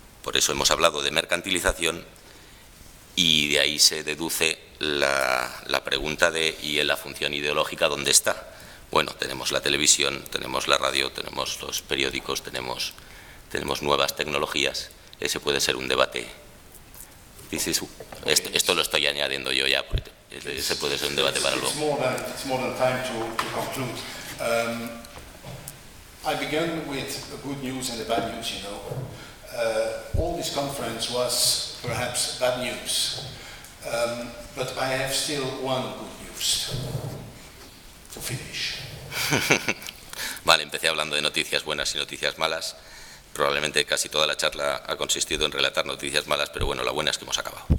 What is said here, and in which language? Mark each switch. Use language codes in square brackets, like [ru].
[es] Por eso hemos hablado de mercantilización y de ahí se deduce la pregunta de ¿y en la función ideológica dónde está? Bueno, tenemos la televisión, tenemos la radio, tenemos los periódicos, tenemos nuevas tecnologías, ese puede ser un debate. Esto lo estoy añadiendo yo ya, ese puede ser un debate para luego. [en] It's more than time to conclude. I began with the good news and the bad news, you know. All this conference was perhaps bad news, but I have still one good news to finish. [es] Vale, empecé hablando de noticias buenas y noticias malas. Probablemente casi toda la charla ha consistido en relatar noticias malas, pero bueno, la buena es que hemos acabado.